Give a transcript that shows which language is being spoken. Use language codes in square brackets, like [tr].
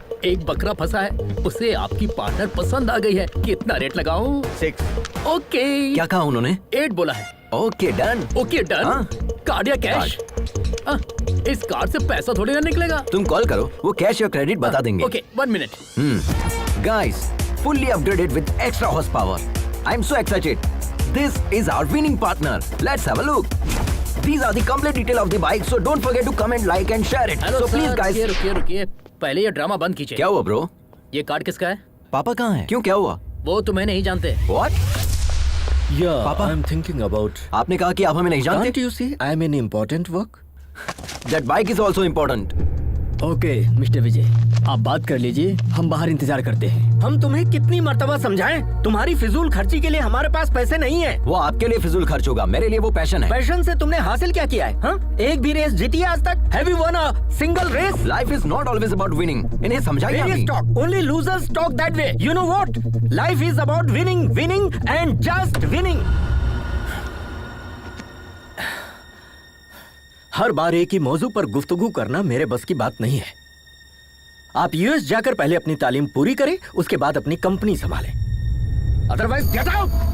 [hi] एक बकरा फंसा है, उसे आपकी पार्टनर पसंद आ गई है। कितना रेट लगाऊं? 6। [en] Okay. [hi] क्या कहा उन्होंने? 8 बोला है। [en] Okay done. Okay done. [hi] हाँ। कार्ड या कैश? इस कार्ड से पैसा थोड़ी ना निकलेगा। तुम कॉल करो, वो कैश या क्रेडिट बता देंगे। [en] Okay 1 मिनट। Guys, fully upgraded with extra horsepower. I'm so excited. This is our winning partner. Let's have a look. These are the complete detail of the bike, so don't forget to comment, like and share it. Hello So please sir, guys. [hi] रुकिए रुकिए, पहले ये drama बंद कीजिए। क्या हुआ bro? ये card किसका है? पापा कहाँ हैं? क्यों, क्या हुआ? वो तुम्हें नहीं जानते। [en] What? Yeah, Papa? I'm thinking about. [hi] आपने कहा कि आप हमें नहीं जानते? [en] Can't you see I'm in important work? That bike is also important. [hi] Okay mister विजय, आप बात कर लीजिए, हम बाहर इंतजार करते हैं। हम तुम्हें कितनी मर्तबा समझाएं? तुम्हारी फिजूल खर्ची के लिए हमारे पास पैसे नहीं है। वो आपके लिए फिजूल खर्च होगा, मेरे लिए वो पैशन है। पैशन से तुमने हासिल क्या किया है? हाँ? एक भी रेस जीती है आज तक? [en] Have you won a single race? Life is not always about winning. [hi] इन्हें समझाइए [en] Various [hi] अभी। [en] talk. Only losers talk that way. You know what? Life is about winning, winning and just winning. [hi] हर बार एक ही मौजू पर गुफ्तगू करना मेरे बस की बात नहीं है। आप यूएस जाकर पहले अपनी तालीम पूरी करें, उसके बाद अपनी कंपनी संभालें। [en] Otherwise get out.